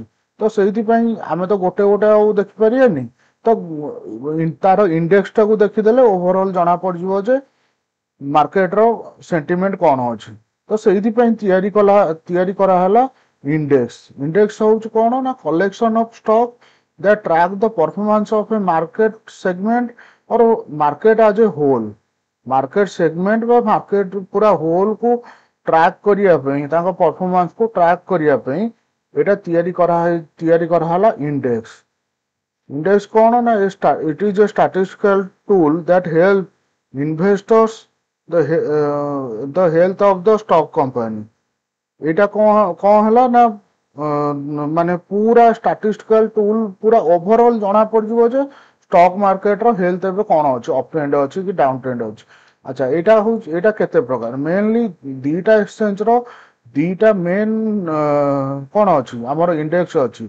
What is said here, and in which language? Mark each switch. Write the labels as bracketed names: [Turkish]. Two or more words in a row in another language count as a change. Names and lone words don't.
[Odia] ତ ସେଇଥିପାଇଁ ଆମେ ତ ଗୋଟେ ଗୋଟେ ଆଉ ଦେଖିପାରିବାନି। ତ ତାର ଇଣ୍ଡେକ୍ସ ଟାକୁ ଦେଖିଦେଲେ ଓଭରଅଲ୍ ଜଣା ପଡିଯିବ ଯେ ମାର୍କେଟ ର ସେଣ୍ଟିମେଣ୍ଟ କଣ ଅଛି। ତ ସେଇଥିପାଇଁ ତିଆରି କରାହେଲା ଇଣ୍ଡେକ୍ସ। ଇଣ୍ଡେକ୍ସ ହଉଛି କଣ ନା [English] collection of stock that track the performance of a market segment or market as a whole। market segment [Odia] ବା ମାର୍କେଟ ପୁରା ହୋଲ କୁ ଟ୍ରାକ୍ କରିବା ପାଇଁ, ତାଙ୍କ ପରଫର୍ମାନ୍ସ କୁ ଟ୍ରାକ୍ କରିବା ପାଇଁ ଏଇଟା ତିଆରି କରାହେଲା ଇଣ୍ଡେକ୍ସ। ଇଣ୍ଡେକ୍ସ କଣ ନା [English] it is a statistical tool that help investors the health of the stock company। [Odia] ଏଇଟା କଣ ହେଲା ନା ମାନେ ପୁରା [English] statistical tool, [Odia] ପୁରା ଓଭରଅଲ୍ ଜଣା ପଡିଯିବ ଯେ [English] stock market [Odia] ର ହେଲ୍ଥ ଏବେ କଣ ଅଛି, [English] up trend [Odia] ଅଛି କି [English] down trend [Odia] ଅଛି। ଆଚ୍ଛା, ଏଇଟା କେତେ ପ୍ରକାର, ମେନଲି ଦିଟା ଏକ୍ସଚେଞ୍ଜ ର ଦିଟା ମେନ୍ କଣ ଅଛି, ଆମର ଇଣ୍ଡେକ୍ସ ଅଛି।